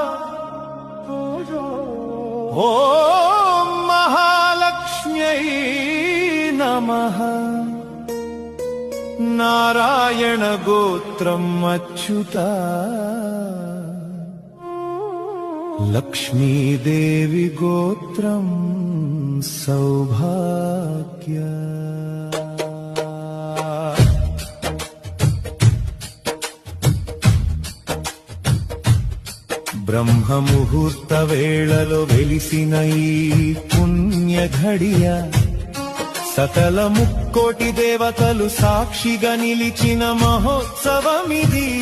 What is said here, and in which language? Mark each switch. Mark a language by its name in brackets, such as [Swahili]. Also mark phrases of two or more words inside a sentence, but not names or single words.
[Sanskrit] ॐ महालक्ष्म्यै नमः। नारायण गोत्रम् अच्युता, लक्ष्मीदेवी गोत्रम् सौभाग्य। [Telugu] బ్రహ్మముహూర్త వేళలో వెలిసిన ఈ పుణ్య ఘడియ, సకల ముక్కోటి దేవతలు సాక్షిగా నిలిచిన మహోత్సవమిదియ.